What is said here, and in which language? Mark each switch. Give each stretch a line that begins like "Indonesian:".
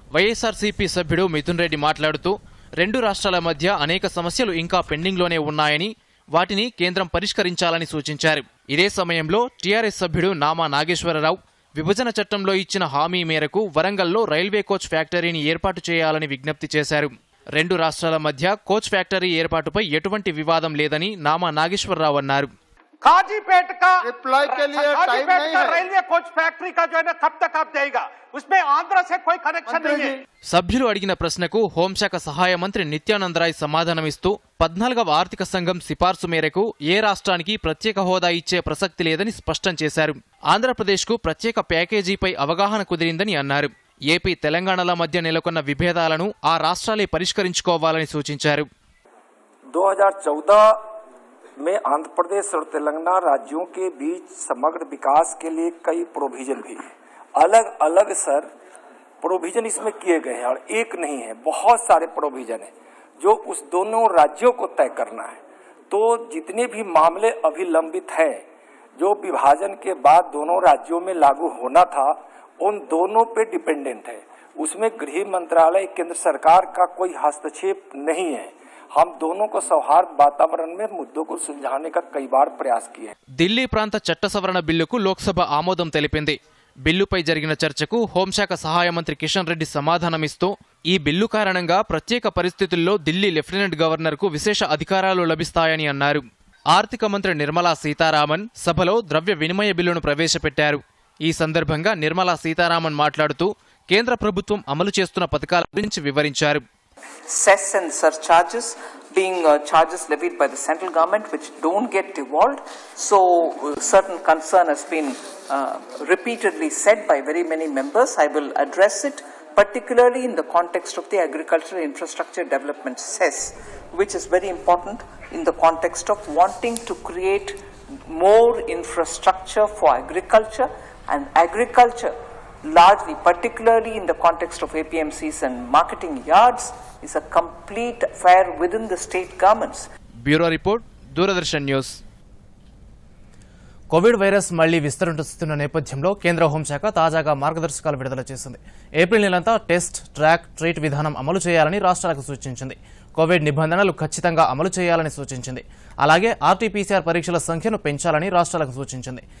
Telugu: వైఎస్ఆర్సీపీ సభ్యుడు మిథున్ రెడ్డి మాట్లాడుతూ 2 రాష్ట్రాల మధ్య అనేక సమస్యలు ఇంకా పెండింగ్లోనే ఉన్నాయని, వాటిని కేంద్రం పరిష్కరించాలని సూచించారు. ఇదే సమయంలో టీఆర్ఎస్ సభ్యుడు నామా నాగేశ్వరరావు విభజన చట్టంలో ఇచ్చిన హామీ మేరకు వరంగల్లో రైల్వే కోచ్ ఫ్యాక్టరీని ఏర్పాటు చేయాలని విజ్ఞప్తి చేశారు. 2 రాష్ట్రాల మధ్య కోచ్ ఫ్యాక్టరీ ఏర్పాటుపై ఎటువంటి వివాదం లేదని నామా నాగేశ్వరరావు అన్నారు.
Hindi: काजीपेट का रिप्लाई के लिए टाइम नहीं है। रेलवे कोच फैक्ट्री का जो है ना कब तक आप देगा, उसमें आंध्र से कोई कनेक्शन नहीं है।
Telugu: సభ్యులు అడిగిన ప్రశ్నకు హోంశాఖ సహాయ మంత్రి నిత్యానందరాయ్ సమాధానమిస్తూ 14వ ఆర్థిక సంఘం సిఫార్సు మేరకు ఏ రాష్ట్రానికి ప్రత్యేక హోదా ఇచ్చే ప్రసక్తి లేదని స్పష్టం చేశారు. ఆంధ్రప్రదేశ్కు ప్రత్యేక ప్యాకేజీపై అవగాహన కుదిరిందని అన్నారు. ఏపీ తెలంగాణల మధ్య నెలకొన్న విభేదాలను ఆ రాష్ట్రాలే పరిష్కరించుకోవాలని సూచించారు.
Hindi: 2014 में आंध्र प्रदेश और तेलंगाना राज्यों के बीच समग्र विकास के लिए कई प्रोविजन भी है, अलग अलग सर प्रोविजन इसमें किए गए हैं और एक नहीं है, बहुत सारे प्रोविजन है जो उस दोनों राज्यों को तय करना है। तो जितने भी मामले अभी लंबित है जो विभाजन के बाद दोनों राज्यों में लागू होना था, उन दोनों पे डिपेंडेंट है। उसमें गृह मंत्रालय केंद्र सरकार का कोई हस्तक्षेप नहीं है। हम दोनों को सौहार्द वातावरण में मुद्दों को सुलझाने का कई बार प्रयास किए।
Telugu: ఢిల్లీ ప్రాంత చట్ట సవరణ బిల్లుకు లోక్సభ ఆమోదం తెలిపింది. బిల్లుపై జరిగిన చర్చకు హోంశాఖ సహాయ మంత్రి కిషన్ రెడ్డి సమాధానమిస్తూ ఈ బిల్లు కారణంగా ప్రత్యేక పరిస్థితుల్లో ఢిల్లీ లెఫ్టినెంట్ గవర్నర్కు విశేష అధికారాలు లభిస్తాయని అన్నారు. ఆర్థిక మంత్రి నిర్మలా సీతారామన్ సభలో ద్రవ్య వినిమయ బిల్లును ప్రవేశపెట్టారు. ఈ సందర్భంగా నిర్మలా సీతారామన్ మాట్లాడుతూ కేంద్ర ప్రభుత్వం అమలు చేస్తున్న పథకాల గురించి వివరించారు.
English: Cess and surcharges being charges levied by the central government which don't get devolved. So certain concern has been repeatedly said by very many members. I will address it particularly in the context of the agricultural infrastructure development cess, which is very important in the context of wanting to create more infrastructure for agriculture, and agriculture largely, particularly in the context of APMCs and marketing yards, is a complete affair within the state governments.
Telugu: Bureau report, Doordarshan news. Covid virus మళ్లీ విస్తరిస్తున్న నేపథ్యంలో కేంద్ర హోంశాఖ తాజాగా మార్గదర్శకాలు విడుదల చేసింది. April నెలంతా టెస్ట్, ట్రాక్, ట్రీట్ విధానం అమలు చేయాలని రాష్ట్రాలకు సూచించింది. కోవిడ్ నిబంధనలు ఖచ్చితంగా అమలు చేయాలని సూచించింది. అలాగే ఆర్టీపీసీఆర్ పరీక్షల సంఖ్యను పెంచాలని రాష్ట్రాలకు సూచించింది.